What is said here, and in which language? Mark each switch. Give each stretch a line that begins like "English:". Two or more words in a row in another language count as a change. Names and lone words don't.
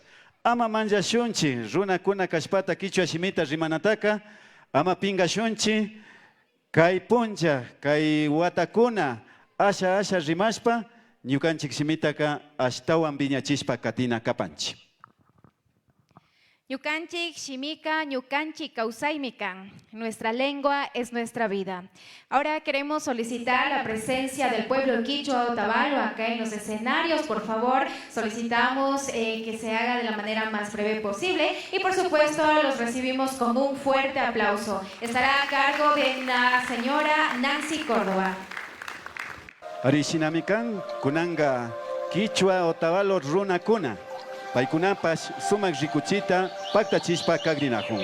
Quechua: Ama manchashunchik runakuna kashpata kichwa shimita rimanataka, ama pingashunchik kay puncha, kay watakuna asha rimashpa ñukanchik shimitaka ashtawan viñachishpa katina kapanchik. Ñukanchik shimika, ñukanchik kausaymikan.
Spanish: Nuestra lengua es nuestra vida. Ahora queremos solicitar la presencia del pueblo quichua Otavalo acá en los escenarios. Por favor, solicitamos que se haga de la manera más breve posible y por supuesto los recibimos con un fuerte aplauso. Estará a cargo de la señora Nancy Córdoba.
Quechua: Arishinamikan kunanga Quichua Otavalo runakuna. Paikunapas sumak rikuchita paktachispa kagrinahun.